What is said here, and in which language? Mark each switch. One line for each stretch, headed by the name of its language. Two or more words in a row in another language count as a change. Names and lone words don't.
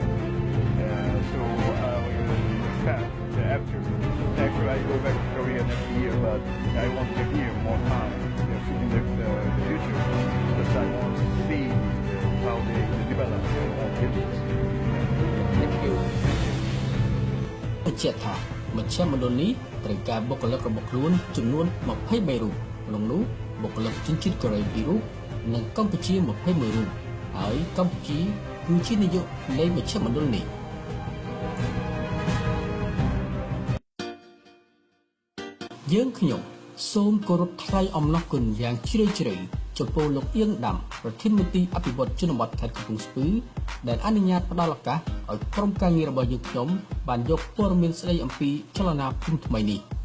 English: So I will expect after I go back to Korea next year, but I want to be here more time in the future because I want to see how they develop their own business. Thank you.
Khmer: បញ្ជាក់ថាមជ្ឈមណ្ឌលនេះត្រូវការបុគ្គលិករបស់ខ្លួនចំនួន23រូបក្នុងនោះបុគ្គលិកជនជាតិកូរ៉េ2រូបនិងកម្ពុជា21រូបហើយកម្ពុជាគឺជានាយកនៃមជ្ឈមណ្ឌលនេះ យើងខ្ញុំសូមគោរពថ្លែងអំណរគុណយ៉ាងជ្រាលជ្រៅចំពោះលោកអៀងដាំប្រធានមន្ត្រីអភិវឌ្ឍជនបទខេត្តកំពង់ស្ពឺដែលអនុញ្ញាតផ្ដល់ឱកាសឲ្យក្រុមការងាររបស់យើងខ្ញុំបានយកព័ត៌មានស្ដីអំពីចលនាភូមិថ្មីនេះ